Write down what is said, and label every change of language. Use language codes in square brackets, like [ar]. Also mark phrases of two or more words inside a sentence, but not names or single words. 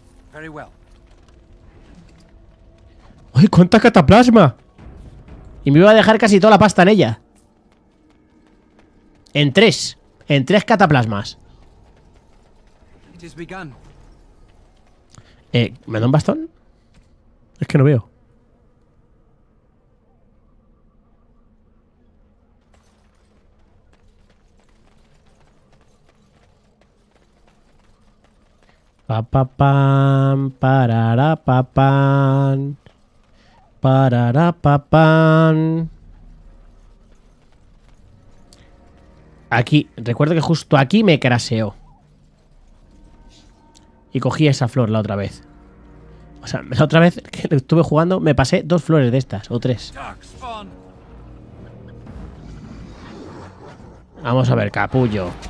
[es] ¡Uy, cuánta cataplasma! Y me iba a dejar casi toda la pasta en ella. En tres cataplasmas. ¿Me da un bastón? Es que no veo. Papapam, pararapapam, pararapapam. Aquí, recuerdo que justo aquí me craseó. Y cogí esa flor la otra vez. O sea, la otra vez que estuve jugando me pasé 2 flores de estas, o 3. Vamos a ver, capullo.